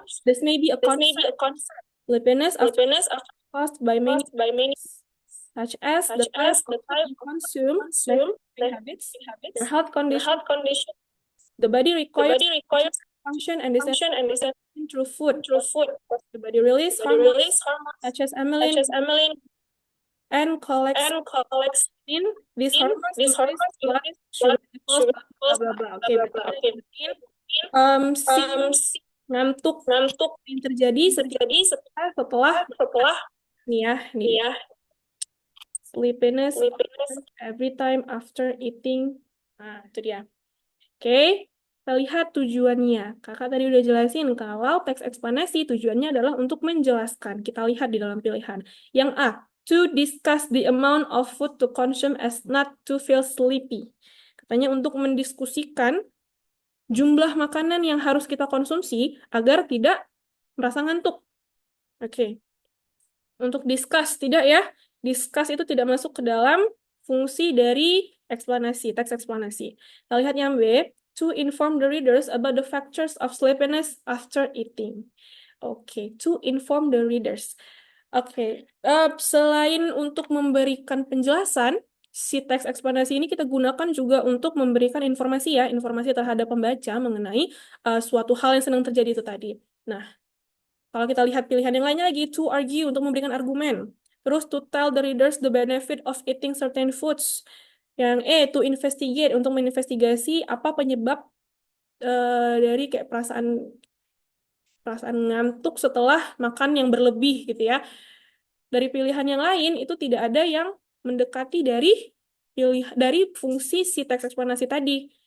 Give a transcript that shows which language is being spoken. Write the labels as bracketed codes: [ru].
[en] This may be a concern. Sleepiness are caused by many things, such as the type of food you consume, lifestyle habits, your health condition. The body requires function and this through food. The body releases hormones such as amylin and collects in these hormones blood sugar levels, blah blah blah. [id] Oke, berarti si ngantuk yang terjadi setelah nih ya [en] sleepiness every time after eating. [id] Nah, itu dia. Oke, kita lihat tujuannya. Kakak tadi udah jelasin kalau teks eksplanasi tujuannya adalah untuk menjelaskan. Kita lihat di dalam pilihan. Yang A, [en] to discuss the amount of food to consume as not to feel sleepy. [id] Katanya untuk mendiskusikan jumlah makanan yang harus kita konsumsi agar tidak merasa ngantuk. Oke. Untuk discuss, tidak ya. Discuss itu tidak masuk ke dalam fungsi dari eksplanasi, teks eksplanasi. Kita lihat yang B, [en] to inform the readers about the factors of sleepiness after eating. Oke, to inform the readers. [id] Oke, selain untuk memberikan penjelasan, si teks eksplanasi ini kita gunakan juga untuk memberikan informasi ya, informasi terhadap pembaca mengenai suatu hal yang sedang terjadi itu tadi. Nah, kalau kita lihat pilihan yang lainnya lagi, [en] to argue, [id] untuk memberikan argumen. Terus, [en] to tell the readers the benefit of eating certain foods. [id] Yang E, [en] to investigate, [id] untuk menginvestigasi apa penyebab dari kayak perasaan ngantuk setelah makan yang berlebih gitu ya. Dari pilihan yang lain itu tidak ada yang mendekati dari fungsi si teks eksplanasi tadi.